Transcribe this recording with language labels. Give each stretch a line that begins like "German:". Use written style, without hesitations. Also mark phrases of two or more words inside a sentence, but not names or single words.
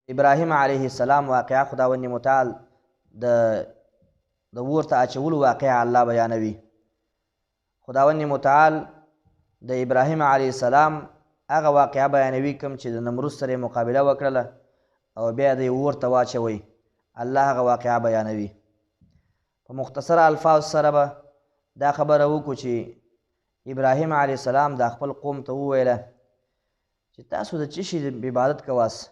Pashto: ابراهیم
Arabic: علیه السلام
Pashto: واقعه خداوند متعال د اور ته اچولو واقعه الله بیانوي. خداوند متعال د ابراهیم
Arabic: علیه السلام
Pashto: هغه واقعه بیانوي کوم چې د نمرود سره مقابله وکړله او بیا د اور ته واچوي. الله هغه واقعه بیانوي. په مختصر الفاظ سره به دا خبره وکړو چې ابراهیم
Arabic: علیه السلام
Pashto: د خپل قوم ته وویله چې تاسو د څه شي عبادت کوئ؟